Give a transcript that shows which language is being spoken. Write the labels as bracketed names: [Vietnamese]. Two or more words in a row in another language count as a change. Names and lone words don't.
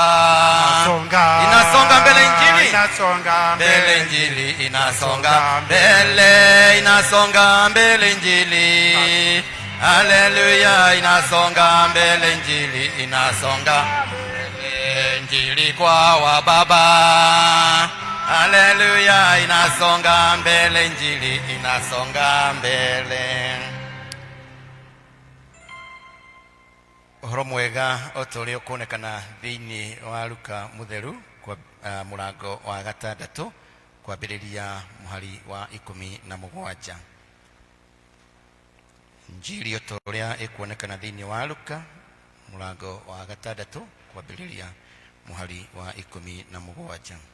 [Swahili] Inasonga mbele Injili, mbele Injili inasonga mbele, inasonga mbele Injili. Haleluya, inasonga mbele Injili, inasonga mbele Injili kwa wababa. Haleluya, inasonga mbele Injili, inasonga mbele. [Kikuyu] Uhoro mwega otore ukonekana thiini wa Luka mutheru kwa murango wa gatandatu kwambiriria muhari wa 17. Injili otoria ikuonekana thiini wa Luka murango wa gatandatu kwambiriria muhari wa 17.